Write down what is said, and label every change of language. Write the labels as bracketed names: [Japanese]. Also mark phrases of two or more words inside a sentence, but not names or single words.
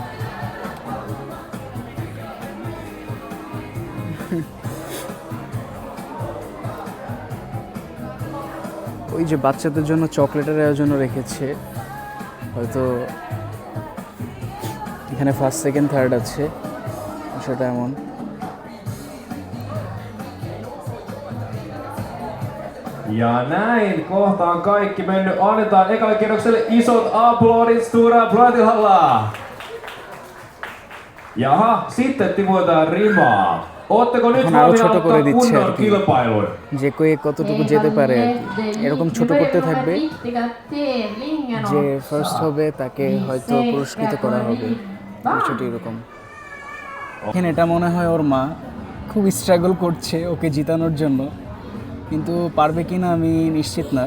[Bangla] ওই যে বাচ্চাদের জন্য চকলেটের আয়োজনও রেখেছে, হয়তো এখানে [English] first second third [Bangla] আছে, সেটা এমন। [Finnish] Ja näin, kohta on kaikki mennyt. Annetaan ekalle kierrokselle isot aplodit, Stura Aplodihalla. Jaha, sitten tiputetaan rimaa. Ootteko nyt [Bangla] এখন আরো [Finnish] valmiina [Bangla] ছোট করে [Finnish] ottaa [Bangla] দিচ্ছে আর [Finnish] kunnon [Bangla] কি, [Finnish] kilpailun? [Bangla] যে কে কতটুকু যেতে পারে আর কি। এরকম ছোট করতে থাকবে, যে ফার্স্ট হবে তাকে হয়তো পুরস্কৃত করা হবে, বিষয়টি এরকম। এখানে এটা মনে হয় ওর মা খুব স্ট্রাগল করছে ওকে জিতানোর জন্য, কিন্তু পারবে কি না আমি নিশ্চিত না।